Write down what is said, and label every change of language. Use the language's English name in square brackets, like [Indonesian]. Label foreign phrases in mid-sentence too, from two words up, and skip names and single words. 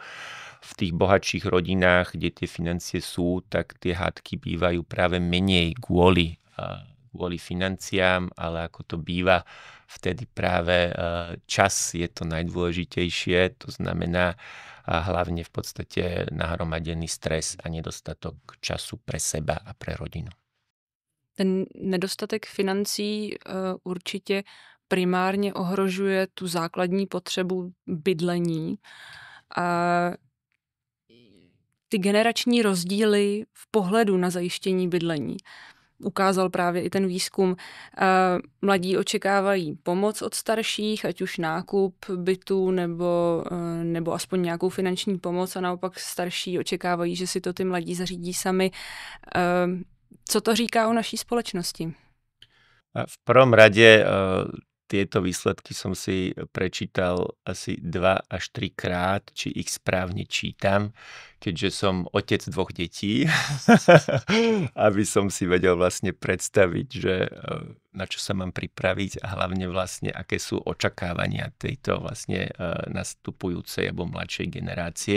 [Slovak] V tých bohatších rodinách, kde tie financie sú, tak tie hádky bývajú práve menej kvôli financiám, ale ako to býva, vtedy práve čas je to najdôležitejšie, to znamená hlavne v podstate nahromadený stres a nedostatok času pre seba a pre rodinu. [Czech] Ten nedostatek financí určitě primárně ohrožuje tu základní potřebu bydlení. A ty generační rozdíly v pohledu na zajištění bydlení ukázal právě i ten výzkum. Mladí očekávají pomoc od starších, ať už nákup bytu nebo aspoň nějakou finanční pomoc, a naopak starší očekávají, že si to ty mladí zařídí sami. Co to říká o naší spoločnosti? [Slovak] V prvom rade tieto výsledky som si prečítal asi 2 až 3 krát, či ich správne čítam, keďže som otec 2 detí, aby som si vedel vlastne predstaviť, že na čo sa mám pripraviť a hlavne vlastne aké sú očakávania tejto vlastne nastupujúcej alebo mladšej generácie.